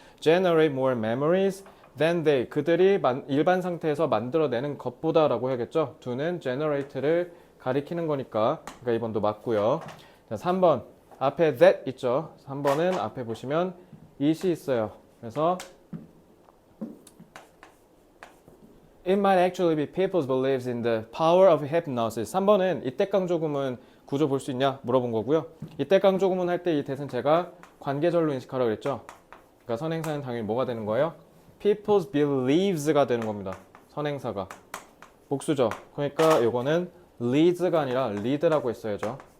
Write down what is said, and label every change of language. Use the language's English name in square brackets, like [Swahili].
[English] generate more memories than they, [Korean] 그들이 일반 상태에서 만들어내는 것보다 라고 해야겠죠. do는 generate를 가리키는 거니까, 그러니까 2번도 맞고요. 자, 3번 앞에 that 있죠. 3번은 앞에 보시면 it이 있어요. 그래서 [English] it might actually be people's beliefs in the power of hypnosis. [Korean] 3번은 이때 강조구문 구조 볼 수 있냐 물어본 거고요. 이때 강조구문 할 때 이 that은 제가 관계절로 인식하라고 그랬죠. 그러니까 선행사는 당연히 뭐가 되는 거예요? [English] people's believes [Korean] 가 되는 겁니다. 선행사가 복수죠. 그러니까 요거는 leads가 아니라 lead라고 했어야죠.